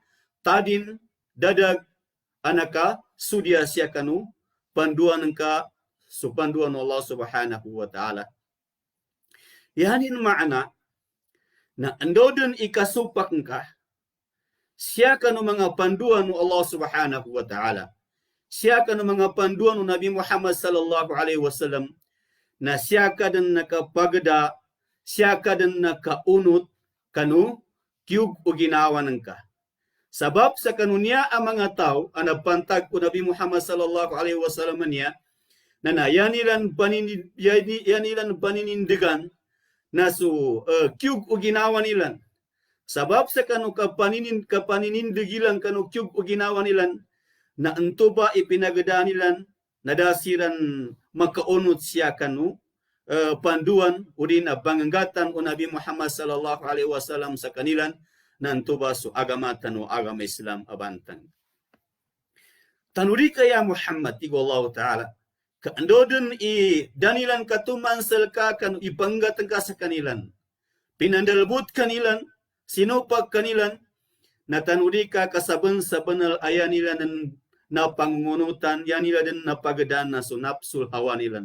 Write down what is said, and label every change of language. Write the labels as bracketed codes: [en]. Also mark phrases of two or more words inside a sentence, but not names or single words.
[mdh] Tadin dadag anaka sudia siya kanu panduan ka supanduan Allah [ar] سبحانه وتعالى. [mdh] Yanin maana na andodon ikasupak ka siya kanu mga panduan Allah [ar] سبحانه وتعالى. [mdh] Siya kanu mga panduan Nabi Muhammad [ar] صلى الله عليه وسلم [mdh] na siya kadan nakapagda siya kadan nakaunot kanu kiyug uginawan ka. Sabab sa kanunya ang mga tao ang nagpantag ko Nabi Muhammad [ar] صلى الله عليه وسلم [mdh] niya Nana yanilan paninindigan nasu kyug uginawa nilan. Sabab sa kanu kapaninindigilan kanu kyug uginawa nilan na entuba ipinagdanilan nadasiran makaunut siya kanu panduan udin panganggatan o Nabi Muhammad [ar] صلى الله عليه وسلم [mdh] sa kanilan na entuba su agama tanu agama Islam abantan. Tanuri kaya Muhammad tigo Allah Ta'ala kaandodun i danilan katuman selka kanu ipanggat ka sa kanilan pinandalbut kanilan sinupak kanilan na tanuri ka kasaben-sabenal ayanilan na pangungunutan yanila din na pagadan na sunapsul hawanilan.